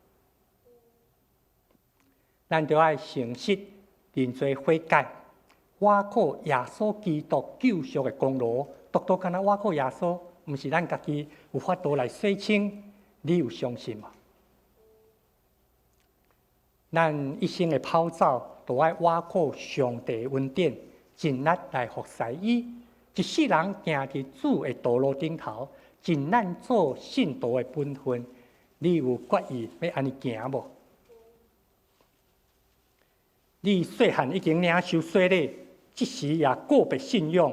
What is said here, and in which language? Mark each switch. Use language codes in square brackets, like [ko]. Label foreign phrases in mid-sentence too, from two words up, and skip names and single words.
[nan] 咱就要诚实认罪悔改，我靠耶稣基督救赎的功劳，独独敢若我靠耶稣，毋是咱家己有法度来洗清，你有相信无？咱一生的跑走，都要我靠上帝恩典，尽力来服侍伊。一世人行伫主的道路顶头，尽咱做信徒的本分，你有决意要安尼行无？你细汉已经领受洗礼，即时也告别信仰。